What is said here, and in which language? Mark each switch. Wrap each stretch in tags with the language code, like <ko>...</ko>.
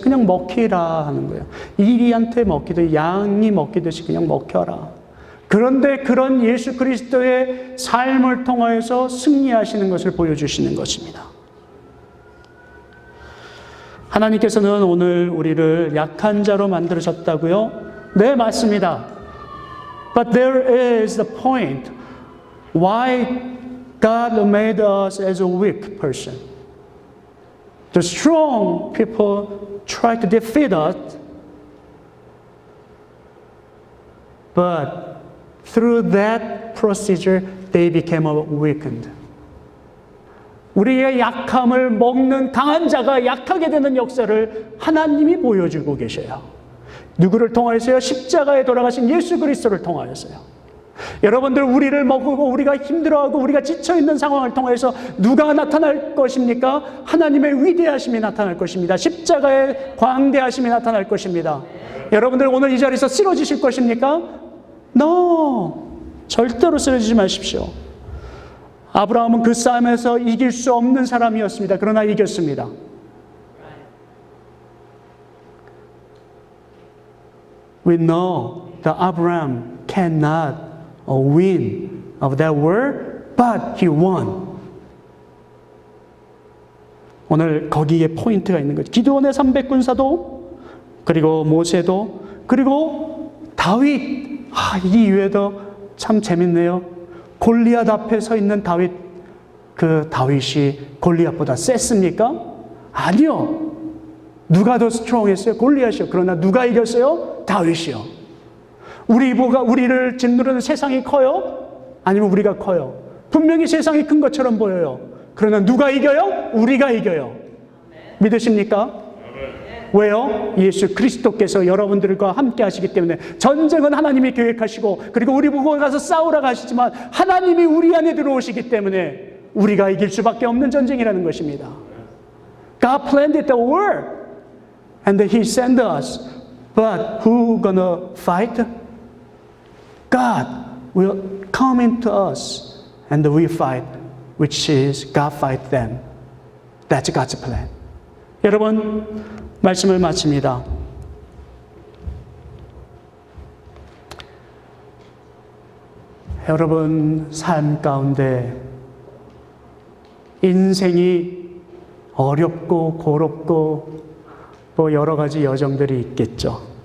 <ko>그냥 먹히라 하는 거예요. 이리한테 먹히듯 양이 먹히듯이 그냥 먹혀라. 그런데 그런 예수 그리스도의 삶을 통하여서 승리하시는 것을 보여주시는 것입니다. 하나님께서는 오늘 우리를 약한 자로 만들으셨다고요? 네, 맞습니다.</ko> <en>But there is the point why God made us as a weak person. The strong people try to defeat us, but through that procedure, they became weakened.</en> <ko>우리의 약함을 먹는 강한 자가 약하게 되는 역사를 하나님이 보여주고 계셔요. 누구를 통하여서요? 십자가에 돌아가신 예수 그리스도를 통하여서요. 여러분들 우리를 먹고 우리가 힘들어하고 우리가 지쳐있는 상황을 통해서 누가 나타날 것입니까? 하나님의 위대하심이 나타날 것입니다. 십자가의 광대하심이 나타날 것입니다. 여러분들 오늘 이 자리에서 쓰러지실 것입니까?</ko> <en>No!</en> <ko>절대로 쓰러지지 마십시오. 아브라함은 그 싸움에서 이길 수 없는 사람이었습니다. 그러나 이겼습니다.</ko> <en>We know that Abraham cannot win of that war, but he won.</en> <ko>오늘 거기에 포인트가 있는 거죠. 기드온의 300군사도, 그리고 모세도, 그리고 다윗. 이 이외에도 참 재밌네요. 골리앗 앞에 서 있는 다윗, 그 다윗이 골리앗보다 셌습니까? 아니요. 누가 더 스트롱했어요? 골리앗이요. 그러나 누가 이겼어요? 다윗이요. 우리를 짓누르는 세상이 커요? 아니면 우리가 커요? 분명히 세상이 큰 것처럼 보여요. 그러나 누가 이겨요? 우리가 이겨요. 믿으십니까? 왜요? 예수 그리스도께서 여러분들과 함께 하시기 때문에. 전쟁은 하나님이 계획하시고, 그리고 우리 보고 가서 싸우라고 하시지만 하나님이 우리 안에 들어오시기 때문에 우리가 이길 수밖에 없는 전쟁이라는 것입니다.</ko> <en>God planned the war and He sent us. But who gonna fight? God will come into us and we fight, which is God fight them. That's God's plan.</en> <ko>여러분, 말씀을 마칩니다. 여러분 삶 가운데 인생이 어렵고 고롭고 뭐 여러 가지 여정들이 있겠죠.</ko>